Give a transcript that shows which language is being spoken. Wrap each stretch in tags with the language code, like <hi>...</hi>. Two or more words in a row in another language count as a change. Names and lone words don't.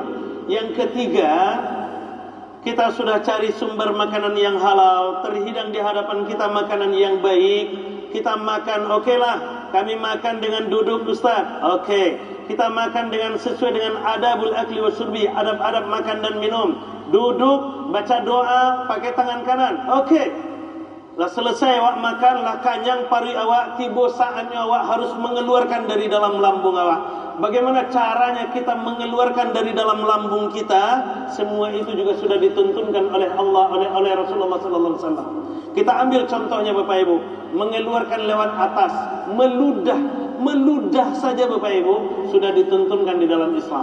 <id>Yang ketiga, kita sudah cari sumber makanan yang halal, terhidang di hadapan kita makanan yang baik. Kita makan, okeylah, kami makan dengan duduk Ustaz. Okey. Kita makan dengan sesuai dengan</id> <ar>آداب الأكل والشرب,</ar> <id>adab-adab makan dan minum. Duduk, baca doa, pakai tangan kanan. Okey.</id> <min>Lah selesai awak makan, lah kanyang pari awak, tiba saatnya awak harus mengeluarkan dari dalam lambung awak.</min> <id>Bagaimana caranya kita mengeluarkan dari dalam lambung kita? Semua itu juga sudah dituntunkan oleh Allah, oleh Rasulullah</id> <ar>صلى الله عليه وسلم.</ar> <id>Kita ambil contohnya Bapak Ibu, mengeluarkan lewat atas, meludah saja Bapak Ibu sudah dituntunkan di dalam Islam.</id>